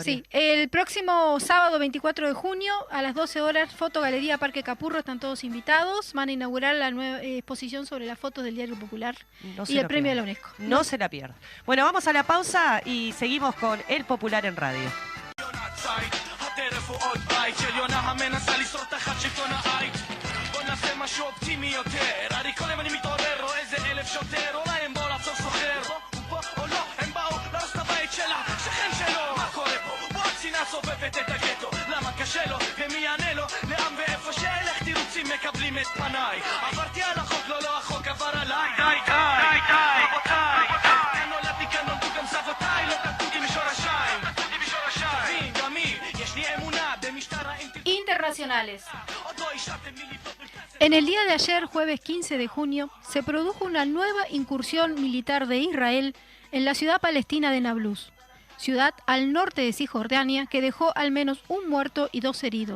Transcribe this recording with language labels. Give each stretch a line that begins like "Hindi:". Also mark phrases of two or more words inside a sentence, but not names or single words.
Spanish: Sí. El próximo sábado 24 de junio a las 12 horas, Fotogalería Parque Capurro, están todos invitados. Van a inaugurar la nueva exposición sobre las fotos del Diario Popular y el premio de la UNESCO. No se la pierda. Bueno, vamos a la pausa y seguimos con El Popular en Radio.
Hebrew: טרף הוא עוד בית של יונה המנסה לשרוד תחת שלטון העית בוא נעשה משהו אופטימי יותר הרי כל יום אני מתעורר רואה איזה 1000 שוטר אולי הם באו לעצור סוחר הוא פה או לא הם באו להרוס את הבית שלה שכן שלו מה קורה פה בוא הצנעה סובבת את הגטו למה קשה לו ומי יענה לו לעם ואיפה שאלך תירוצים מקבלים את פניי עברתי על החוק לא החוק עבר עליי די רבותיי כאן נולדתי כאן נולדו גם סבותיי לא קלטותי משורשיים תבין גם מי יש לי אמונה במשטר
Spanish: Internacionales. En el día de ayer, jueves 15 de junio, se produjo una nueva incursión militar de Israel en la ciudad palestina de Nablus, ciudad al norte de Cisjordania, que dejó al menos un muerto y 2 heridos.